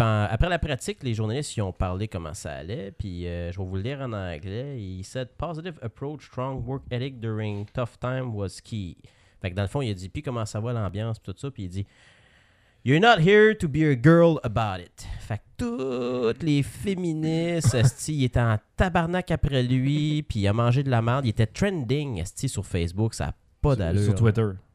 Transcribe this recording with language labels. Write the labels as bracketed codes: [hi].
[fr] Après la pratique, les journalistes y ont parlé comment ça allait. Puis je vais vous le lire en anglais. [en] Il said, positive approach, strong work ethic during tough time was key. [fr] Fait que dans le fond, il a dit, puis comment ça va l'ambiance, puis tout ça, puis il dit, [en] you're not here to be a girl about it. [fr] Fait que toutes les féministes, esti, il était en tabarnak après lui, puis il a mangé de la merde. Il était trending, esti, sur Facebook, ça n'a pas d'allure. Sur Twitter.